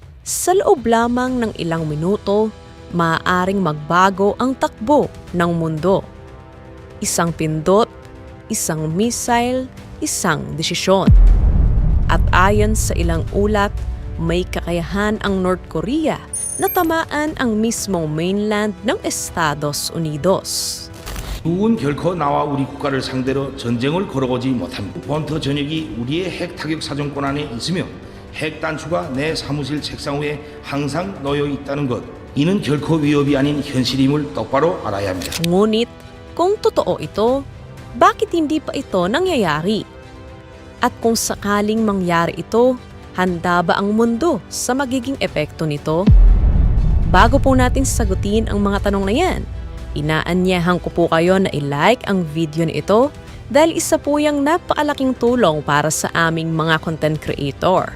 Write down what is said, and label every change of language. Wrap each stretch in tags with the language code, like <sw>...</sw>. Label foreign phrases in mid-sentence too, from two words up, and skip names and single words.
<tl>Sa loob lamang ng ilang minuto, maaaring magbago ang takbo ng mundo. Isang pindot, isang missile, isang desisyon. At ayon sa ilang ulat, may kakayahan ang North Korea na tamaan ang mismong mainland ng Estados Unidos.</tl> <ko>미국은 결코 나와 우리 국가를 상대로 전쟁을 걸어오지 못합니다. 본토 전역이 우리의 핵 타격 사정권 안에 있으며 핵 단추가 내 사무실 책상 위에 항상 놓여 있다는 것. 이는 결코 위협이 아닌 현실임을 똑바로 알아야 합니다.</ko> <tl>Ngunit kung totoo ito, bakit hindi pa ito nangyayari? At kung sakaling mangyari ito, handa ba ang mundo sa magiging epekto nito? Bago po natin sagutin ang mga tanong na yan, inaanyahan ko po kayo na i-like ang video na ito dahil isa po yung napakalaking tulong para sa aming mga</tl> <en>content creator.</en>